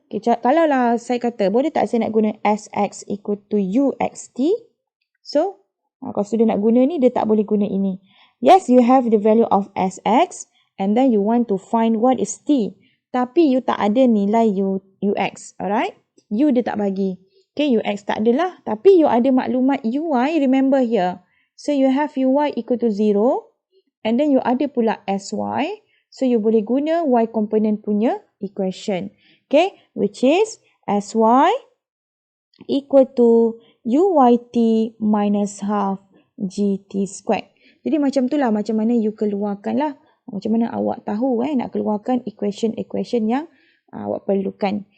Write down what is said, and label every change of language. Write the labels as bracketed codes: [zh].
[ms] Okay, kalau lah saya kata boleh tak saya nak guna Sx equal to uxt. So kalau student nak guna ni dia tak boleh guna ini. [en] Yes, you have the value of Sx. And then you want to find what is t. [ms] Tapi you tak ada nilai ux. Alright. U dia tak bagi. Okay, ux tak adalah. Tapi you ada maklumat uy, [en] remember here. So you have uy equal to 0. And then you [ms] ada pula [en] sy. [ms] So you boleh guna y component punya equation. [en] Okay, which is sy equal to uyt minus half gt squared. [ms] Jadi macam tu lah, macam mana you keluarkan lah. Macam mana awak tahu nak keluarkan equation yang awak perlukan.